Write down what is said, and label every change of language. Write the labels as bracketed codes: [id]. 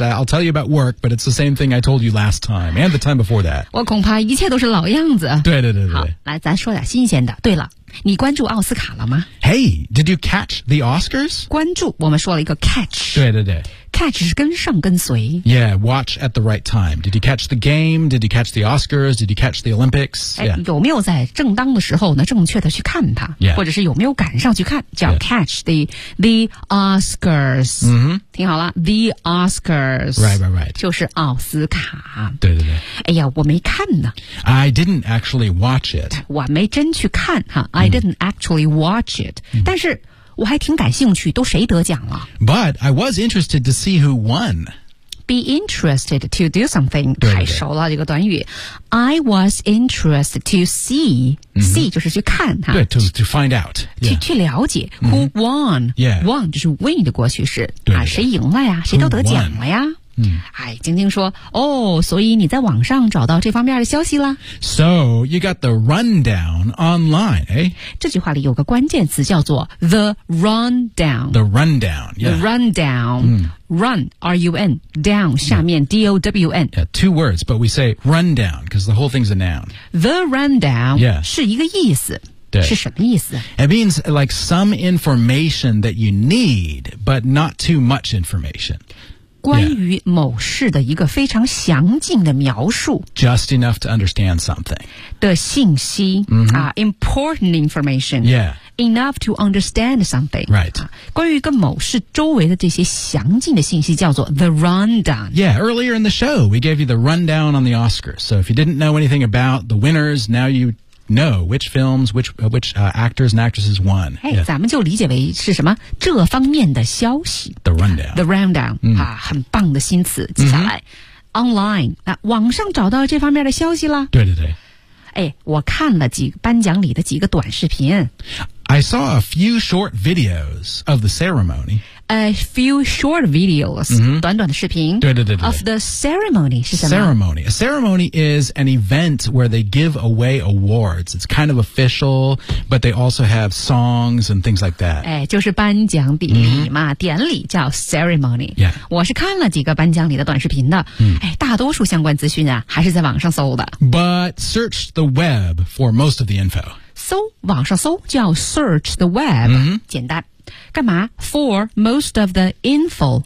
[en] I'll tell you about work, but it's the same thing I told you last time and the time before that. [zh] 我恐怕一切都是老样子。对对对对。好，来，咱说点新鲜的。对了。你关注奥斯卡了吗 [en] ？Hey, did you catch the Oscars? [zh] 关注，我们说了一个 catch。对对对，catch 是跟上跟随。 [en] Yeah, watch at the right time. Did you catch the game? Did you catch the Oscars? Did you catch the Olympics? Yeah. [zh] 有没有在正当的时候呢？正确的去看它， [en] yeah. [zh] 或者是有没有赶上去看？叫 catch the Oscars。嗯哼，听好了 ，the Oscars。 [en] Right, right, right. [zh] 就是奥斯卡。对对对。哎呀，我没看呢。 [en] I didn't actually watch it. [zh] 我没真去看哈。 [en] I didn't actually watch it. [zh] 但是我还挺感兴趣，都谁得奖了 [en] ？But I was interested to see who won. Be interested to do something. [zh] 对对对太熟了这个短语。 [en] I was interested to see. [zh] See 就是去看哈。 [en] 对 ，to find out. [zh] 去了解 [en] who won. Yeah. [zh] Won 就是 win 的过去式对对对啊，谁赢了呀？谁都得奖了呀？哎，晶晶说，哦，所以你在网上找到这方面的消息了。 [en] So you got the rundown online, eh? [zh] 这句话里有个关键词叫做 the rundown. [en] The rundown, yeah. The rundown. Run, R-U-N, down, 下面 D-O-W-N. Yeah, two words, but we say rundown, because the whole thing's a noun. The rundown, yeah. [zh] 是一个意思。对是什么意思 [en] It means like some information that you need, but not too much information. [zh] 关于某事的一个非常详尽的描述 [en] Just enough to understand something [zh] 的信息、 mm-hmm. [en] Important information Yeah Enough to understand something Right、 [zh] 关于跟某事周围的这些详尽的信息叫做 The rundown [en] Yeah, earlier in the show We gave you the rundown on the Oscars So if you didn't know anything about the winners Now youknow which films, which actors and actresses won. Hey,、yeah. [zh] 咱们就理解为是什么这方面的消息。 [en] The rundown. The rundown.、 Mm. [zh] 啊、很棒的新词。接下来、mm-hmm. ,online,、啊、网上找到这方面的消息了。对对对。哎、我看了几个颁奖里的几个短视频。 [en] I saw a few short videos of the ceremony. A few short videos,、 mm-hmm. [zh] 短短的视频。对对对对。 [en] Of the ceremony 是什么 ?Ceremony. A ceremony is an event where they give away awards. It's kind of official, but they also have songs and things like that. [zh] 哎、就是颁奖典礼嘛、mm-hmm. 典礼叫 ceremony. [en] Yeah. [zh] 我是看了几个颁奖里的短视频的。嗯、mm-hmm. 哎、大多数相关资讯啊还是在网上搜的。 [en] But search the web for most of the info. [zh] 搜网上搜叫 [en] search the web、 mm-hmm. [zh] 简单干嘛 [en] for most of the info